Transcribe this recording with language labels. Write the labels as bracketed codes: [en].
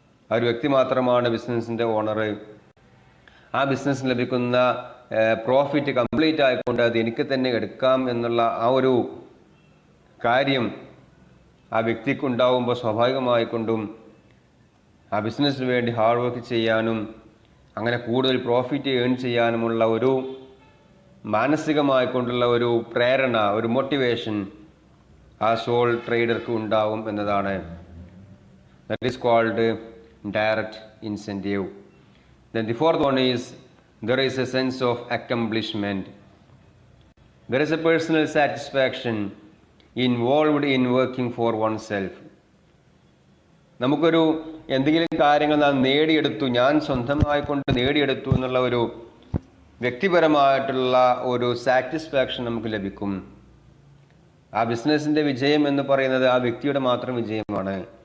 [ml] ആ ഒരു വ്യക്തി മാത്രമാണ് ബിസിനസ്സിൻ്റെ ഓണർ. ആ ബിസിനസ്സിന് ലഭിക്കുന്ന പ്രോഫിറ്റ് കംപ്ലീറ്റ് ആയിക്കൊണ്ട് അത് എനിക്ക് തന്നെ എടുക്കാം എന്നുള്ള ആ ഒരു കാര്യം ആ വ്യക്തിക്കുണ്ടാവുമ്പോൾ സ്വാഭാവികമായിക്കൊണ്ടും ആ ബിസിനസ്സിന് വേണ്ടി ഹാർഡ് വർക്ക് ചെയ്യാനും അങ്ങനെ കൂടുതൽ പ്രോഫിറ്റ് ഏൺ ചെയ്യാനുമുള്ള ഒരു മാനസികമായിക്കൊണ്ടുള്ള ഒരു പ്രേരണ, ഒരു മോട്ടിവേഷൻ ആ സോൾ ട്രേഡർക്ക് ഉണ്ടാവും എന്നതാണ്. [en] That is called direct incentive. Then the fourth one is there is a sense of accomplishment. There is a personal satisfaction involved in working for oneself. [ml] നമുക്കൊരു എന്തെങ്കിലും കാര്യങ്ങൾ നാം നേടിയെടുത്തു, ഞാൻ സ്വന്തമായിക്കൊണ്ട് നേടിയെടുത്തു എന്നുള്ള ഒരു വ്യക്തിപരമായിട്ടുള്ള ഒരു സാറ്റിസ്ഫാക്ഷൻ നമുക്ക് ലഭിക്കും. ആ ബിസിനസ്സിൻ്റെ വിജയം എന്ന് പറയുന്നത് ആ വ്യക്തിയുടെ മാത്രം വിജയമാണ്.